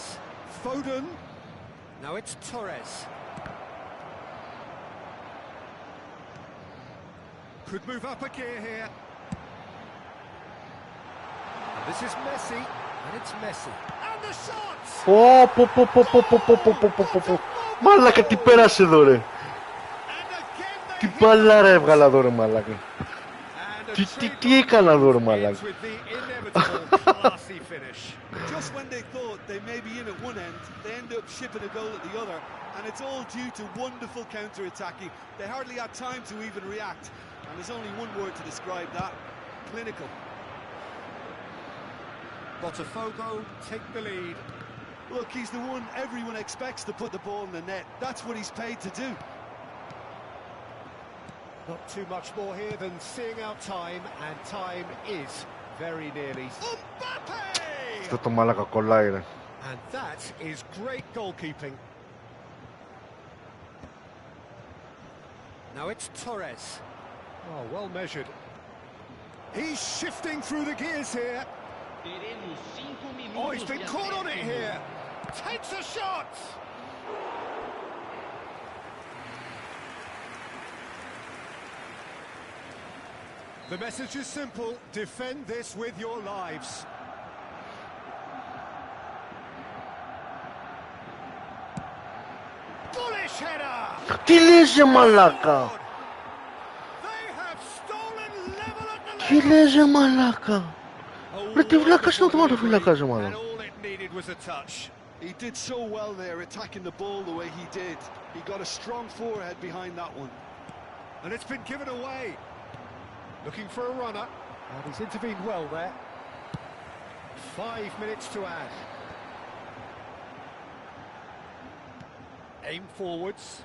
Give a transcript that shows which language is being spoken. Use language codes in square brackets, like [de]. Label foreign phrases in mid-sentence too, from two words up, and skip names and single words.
[en] Foden. Now it's Torres. Could move up a gear here. And this is Messi. And it's Messi. And the shots! [el] Πω. Μαλάκα, τι πέρασε εδώ ρε. [en] And again [el] Τι μπαλάρα έβγαλα εδώ ρε μαλάκα. Τι έκανα εδώ ρε μαλάκα. [en] with the inevitable classy finish. Just when they thought they may be in at one end, they end up shipping a goal at the other, and it's all due to wonderful counter-attacking. They hardly had time to even react, and there's only one word to describe that: clinical. Botafogo take the lead. Look, he's the one everyone expects to put the ball in the net. That's what he's paid to do. Not too much more here than seeing out time, and time is very nearly. Mbappe! [el] Αυτό το μαλάκα κολλάει ρε. [en] And that is great goalkeeping. Now it's Torres. Oh, well measured. He's shifting through the gears here. [pt] Teremos 5 minutos. [en] Oh, he's been [pt] de [en] caught on it [pt] acréscimo. [en] here. Takes a shot. The message is simple. Defend this with your lives. Bullish header. [el] Τι λες ρε μαλάκα. [en] They have stolen level at the [el] Τι λες ρε μαλάκα. Ρε τι βλάκας είναι ο τερματοφύλακας ρε [en] And [el] μαλάκα. [en] all it needed was a touch. He did so well there, attacking the ball the way he did. He got a strong forehead behind that one. And it's been given away. Looking for a runner. And he's intervened well there. 5 minutes to add. Aim forwards.